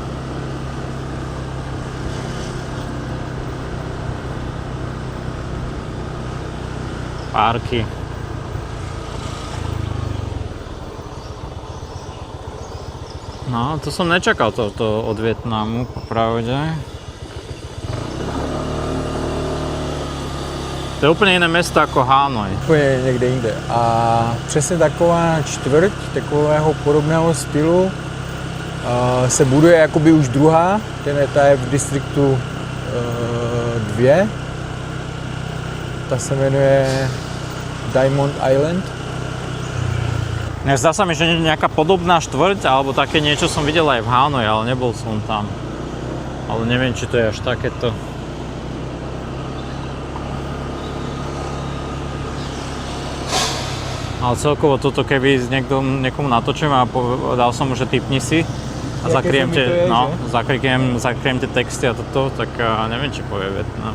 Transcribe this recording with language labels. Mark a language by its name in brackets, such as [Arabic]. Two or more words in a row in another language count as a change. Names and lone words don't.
[Slovak] Parky. No, to som nečakal toto od Vietnamu, popravde. To je úplne iné mesto ako Hanoj. [Czech] Úplně někde jinde. A přesně taková čtvrť takového podobného stylu se buduje jakoby už druhá. Ta je v distriktu 2. Ta se jmenuje Diamond Island. [Slovak] Zdá sa mi, že nejaká podobná štvrť, alebo také niečo som videl aj v Hanoji, ale nebol som tam. Ale neviem, či to je až takéto. Ale celkovo toto, keby niekomu natočím a dal som mu, že tipni si a zakriem tie texty a toto, tak neviem, či povie Vietnam.